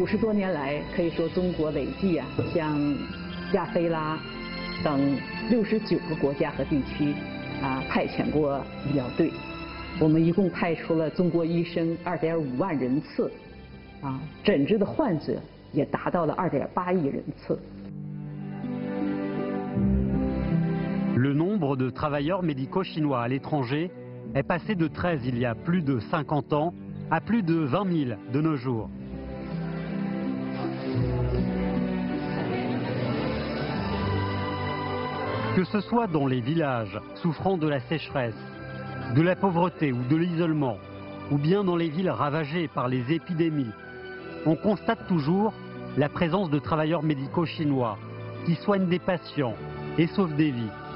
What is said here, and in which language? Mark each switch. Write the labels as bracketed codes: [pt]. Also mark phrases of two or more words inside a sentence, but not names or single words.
[zh] 50 多年来，可以说中国累计向亚非拉等69个国家和地区派遣过医疗队。我们一共派出了中国医生2.5万人次。诊治的患者也达到了2.8亿人次。 [fr] Le nombre de travailleurs médicaux chinois à l'étranger est passé de 13 il y a plus de 50 ans à plus de 20 000 de nos jours. Que ce soit dans les villages souffrant de la sécheresse, de la pauvreté ou de l'isolement, ou bien dans les villes ravagées par les épidémies, on constate toujours la présence de travailleurs médicaux chinois qui soignent des patients et sauvent des vies.